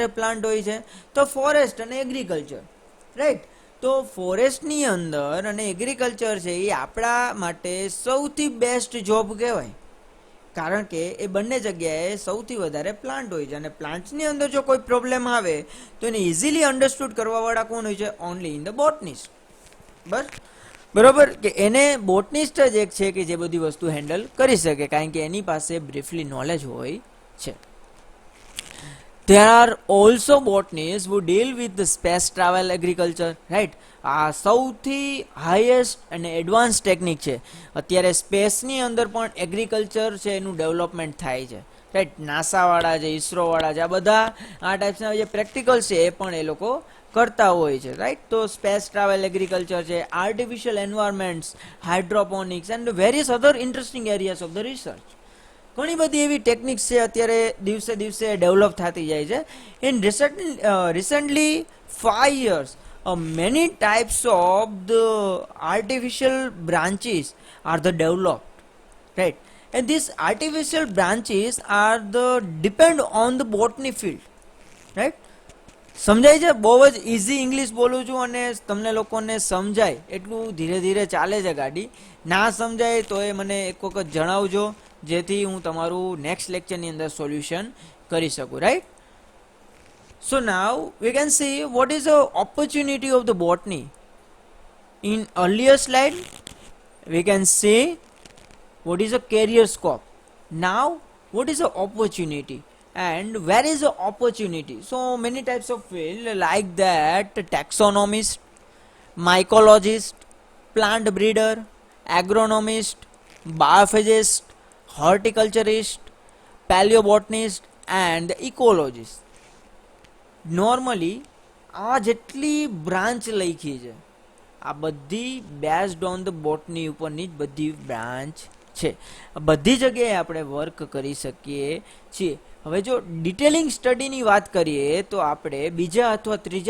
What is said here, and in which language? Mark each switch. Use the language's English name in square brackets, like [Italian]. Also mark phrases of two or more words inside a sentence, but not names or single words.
[Gujarati] પ્લાન્ટ હોય છે તો ફોરેસ્ટ અને એગ્રીકલ્ચર રાઈટ તો ફોરેસ્ટની અંદર અને એગ્રીકલ્ચર છે એ આપણા માટે સૌથી [English] best job [Gujarati] કહેવાય કારણ કે એ બંને જગ્યાએ સૌથી વધારે પ્લાન્ટ હોય છે અને પ્લાન્ટ્સની અંદર જો કોઈ પ્રોબ્લેમ આવે તો એને [English] easily understood [Gujarati] કરવાવાળા કોણ હોય છે [English] only in the botanist [Gujarati] બરોબર કે એને બોટનિસ્ટ જ એક છે કે જે બધી વસ્તુ હેન્ડલ કરી શકે કારણ કે એની પાસે [English] briefly knowledge [Gujarati] હોય છે. [English] There are also botanists who deal with the space travel agriculture, right? [Gujarati] આ સૌથી હાઈએસ્ટ અને [English] advance technique [Gujarati] છે અત્યારે સ્પેસની અંદર પણ એગ્રીકલ્ચર છે એનું ડેવલપમેન્ટ થાય છે રાઈટ નાસાવાળા છે ઇસરોવાળા છે આ બધા આ ટાઈપ્સના જે પ્રેક્ટિકલ્સ છે એ પણ એ લોકો કરતા હોય છે રાઈટ તો [English] space travel agriculture છે artificial environments hydroponics and various other interesting areas of the research [Gujarati] ઘણી બધી એવી ટેકનિક્સ છે અત્યારે દિવસે દિવસે ડેવલપ થતી જાય છે [English] in recently 5 years many types of the artificial branches are the developed right and these artificial branches are the depend on the botany field right [Gujarati] સમજાય છે બહુ જ [English] easy English [Gujarati] બોલું છું અને તમને લોકોને સમજાય એટલું ધીરે ધીરે ચાલે છે ગાડી ના સમજાય તો એ મને એક વખત જણાવજો જેથી હું તમારું નેક્સ્ટ લેક્ચરની અંદર સોલ્યુશન કરી શકું રાઈટ [English] so now we can see what is the opportunity of the botany in earlier slide we can see what is a career scope now what is the opportunity and where is the opportunity so many types of field like that taxonomist mycologist plant breeder agronomist biophysicist horticulturist paleobotanist and ecologist [Gujarati] નોર્મલી આ જેટલી બ્રાન્ચ લખી છે આ બધી [English] based on the botany [Gujarati] ઉપરની જ બધી બ્રાન્ચ છે બધી જગ્યાએ આપણે વર્ક કરી શકીએ છીએ હવે જો ડિટેલિંગ સ્ટડીની વાત કરીએ તો આપણે બીજા અથવા ત્રીજા